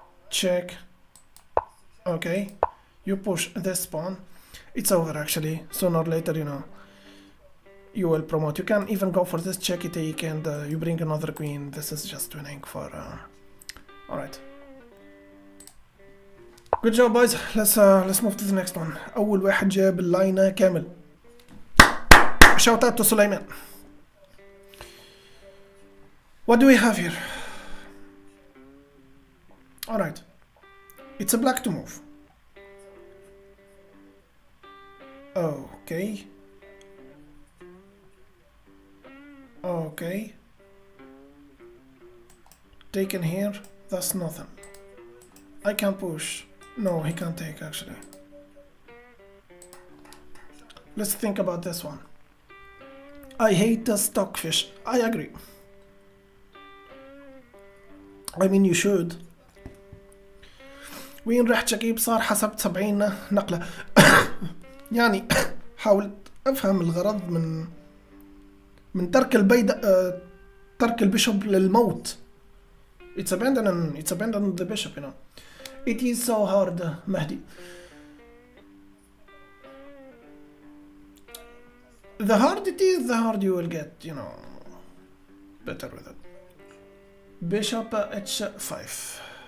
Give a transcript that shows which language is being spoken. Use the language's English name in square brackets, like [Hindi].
[English] Check. Okay. You push this pawn. It's over actually. Sooner or later, you know, you will promote. You can even go for this checky take and you bring another queen. This is just winning for... Alright. Good job boys. Let's move to the next one. [Arabic] أول واحد جاب اللاينة كامل. [English] Shout out to Sulaiman. What do we have here? Alright. It's a black to move. Okay. Okay. Taken here, that's nothing. I can push. No, he can't take actually. Let's think about this one. I hate the stockfish. I agree. I mean you should. [Arabic] وين رحت شكيب؟ صار حسبت 70 نقلة. يعني حاولت افهم الغرض من ترك ترك البيشوب للموت. [English] It's abandoning the bishop, you know. It is so hard, Mahdi. The hard it is, the hard you will get, you know, better with it. Bishop h5.